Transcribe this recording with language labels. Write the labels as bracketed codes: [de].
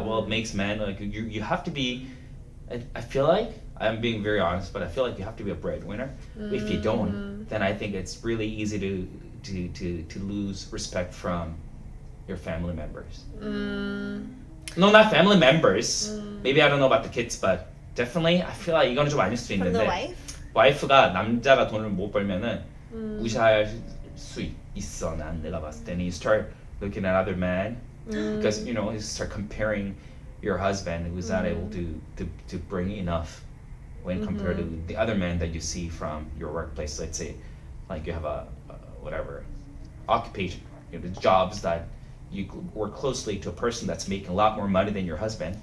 [en] Well, it makes man like you have to be. I feel like I'm being very honest, but I feel like you have to be a breadwinner. If you don't, then I think it's really easy to lose respect from your family members. No, not family members. Maybe I don't know about the kids, but definitely I feel like [ko] 이거는 좀 아닐 수 [en] From the [ko] 있는데 [en] wife? [ko] 와이프가 남자가 돈을 못 벌면은 무시할 수 있어. 난 내가 봤을 때는 [en] you start looking at other men because you know you start comparing your husband who's not able to bring enough when compared to the other men that you see from your workplace. Let's say like you have a whatever occupation, you know, the jobs that you work closely to a person that's making a lot more money than your husband.